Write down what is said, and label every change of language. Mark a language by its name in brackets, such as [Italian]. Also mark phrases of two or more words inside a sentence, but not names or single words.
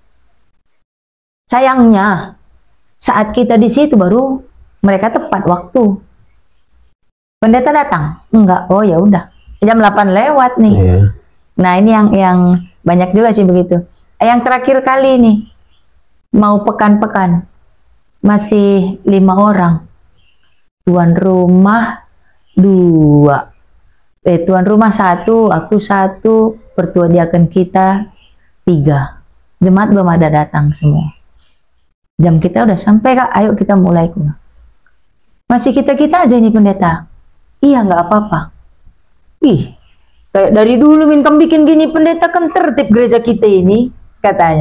[Indonesian] Sayangnya saat kita di situ baru mereka tepat waktu. Pendeta datang? Enggak. Oh ya udah. Jam 8 lewat nih. Yeah. Nah, ini yang banyak juga sih begitu. Yang terakhir kali nih mau pekan-pekan masih 5 orang. Tuan rumah 2. Tuan rumah 1, aku 1, pertua diaken kita 3. Jemaat belum ada datang semua. Jam kita udah sampai Kak, ayo kita mulai. Masih kita-kita aja ini pendeta. Iya nggak apa-apa. Ih, kayak dari dulu Minkam bikin gini pendeta kan tertib gereja kita ini, katanya.